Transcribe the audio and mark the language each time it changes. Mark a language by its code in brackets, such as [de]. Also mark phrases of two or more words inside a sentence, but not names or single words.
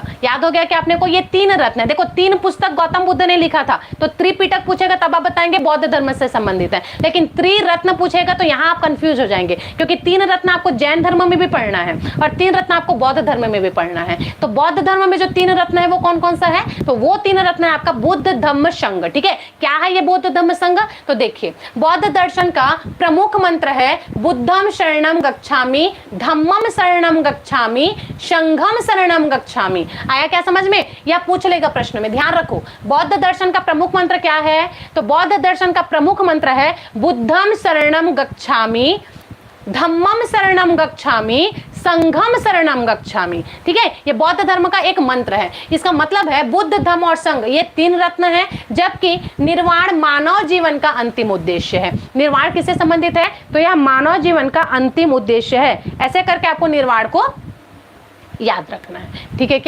[hi] याद हो गया कि आपने को ये तीन रत्न है। देखो, तीन पुस्तक गौतम बुद्ध ने लिखा था, तो त्रिपिटक पूछेगा तब आप बताएंगे बौद्ध धर्म से संबंधित है, लेकिन त्रिरत्न पूछेगा तो यहां आप कंफ्यूज हो जाएंगे, क्योंकि तीन रत्न आपको जैन धर्म में भी पढ़ना है और तीन रत्न आपको बौद्ध धर्म में भी पढ़ना है। तो बौद्ध धर्म में जो तीन रत्न है वो कौन कौन सा है? तो वो तीन रत्न है आपका बुद्ध धम्म संघ, ठीक है। क्या है ये बुद्ध धम्म संघ? तो देखिए, बौद्ध दर्शन का प्रमुख मंत्र है [pi] बुद्धम शरणम गच्छामि, धम्मम शरणम गच्छामि, संघम शरणम गच्छामि। [hi] आया क्या समझ में? यह पूछ लेगा प्रश्न में, ध्यान रखो। बौद्ध दर्शन का प्रमुख मंत्र क्या है? तो बौद्ध दर्शन का प्रमुख मंत्र है [pi] बुद्धम शरणम गच्छामि, धम्मम शरणम गच्छामि, संघम शरणम गच्छामि, [hi] ठीक है। ये बौद्ध धर्म का एक मंत्र है। इसका मतलब है बुद्ध, धम्म और संघ ये तीन रत्न है, जबकि निर्वाण मानव जीवन का अंतिम उद्देश्य है। निर्वाण किससे संबंधित है? तो यह मानव जीवन का अंतिम उद्देश्य है। ऐसे करके आपको निर्वाण को याद रखना है, ठीक है।